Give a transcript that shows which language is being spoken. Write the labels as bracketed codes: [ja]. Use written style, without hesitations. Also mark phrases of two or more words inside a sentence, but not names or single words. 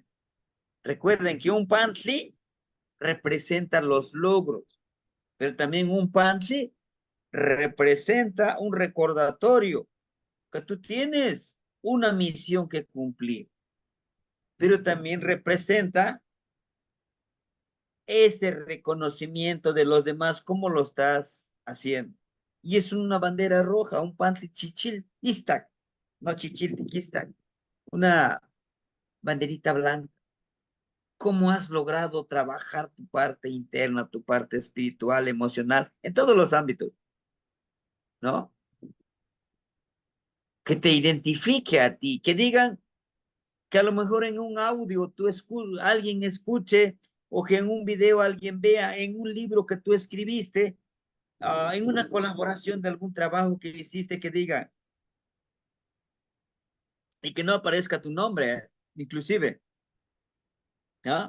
[es] Recuerden que un pantli representa los logros, pero también un pantli representa un recordatorio que tú tienes una misión que cumplir, pero también representa ese reconocimiento de los demás, cómo lo estás haciendo. Y es una bandera roja, un [nah] pantli chichil, istak, [es] no [nah] chichil, tiquistak, [es] una banderita blanca. ¿Cómo has logrado trabajar tu parte interna, tu parte espiritual, emocional, en todos los ámbitos, ¿no? Que te identifique a ti, que digan que a lo mejor en un audio alguien escuche o que en un video alguien vea, en un libro que tú escribiste, en una colaboración de algún trabajo que hiciste, que diga, y que no aparezca tu nombre, inclusive, ¿no?